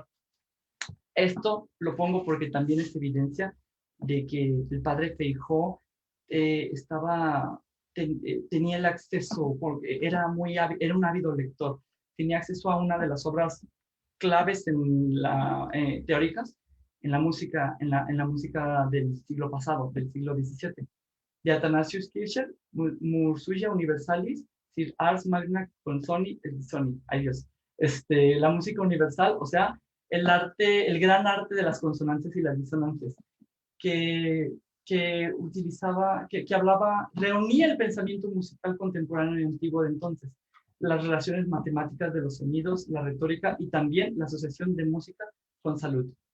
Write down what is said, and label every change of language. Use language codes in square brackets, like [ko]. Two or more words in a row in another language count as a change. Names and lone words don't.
[es] Esto lo pongo porque también es evidencia de que el padre Feijó tenía el acceso, porque era un ávido lector, tenía acceso a una de las obras claves teóricas en la música, en la música del siglo pasado, del siglo XVII, de Athanasius Kircher, Musurgia Universalis, Sir Ars Magna Consoni Edisoni. Ay Dios. La música universal, o sea, el gran arte de las consonantes y las disonancias, que utilizaba, que hablaba, reunía el pensamiento musical contemporáneo y antiguo de entonces. las relaciones matemáticas de los sonidos, la retórica y también la asociación de música con salud.